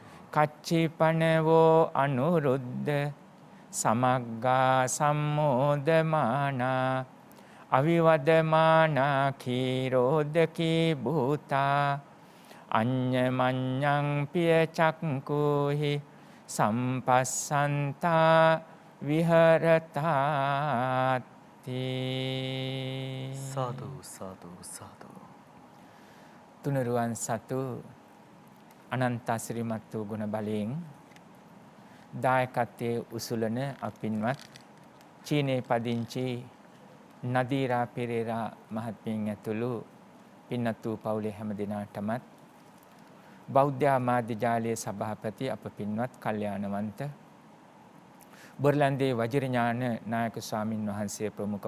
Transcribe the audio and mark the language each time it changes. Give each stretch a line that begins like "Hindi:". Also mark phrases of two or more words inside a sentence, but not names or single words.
Pali: කච්චිපනවෝ අනුරුද්ධ සමග්ගා සම්මෝදමානා අවිවදමානා කීරෝදකී භූතා අඤ්ඤමඤ්ඤං පිය චක්කුහි සම්පස්සන්තා විහරතාති
Sinhala: සාදු සාදු සාදු තුනුරුවන් සතු අනන්ත ශ්‍රීමත් වූ ගුණ බලයෙන් දායකත්වයේ උසුලන අපින්වත් චීනයේ පදිංචි නදීරා පෙරේරා මහත්මියන් ඇතුළු පින්වත් වූ පවුලේ හැම දෙනාටමත් බෞද්ධ ආමාත්‍ය ජාලයේ සභාපති අප පින්වත් කල්යාණවන්ත බොරලන්දේ වජිරඥාන නායක ස්වාමින් වහන්සේ ප්‍රමුඛ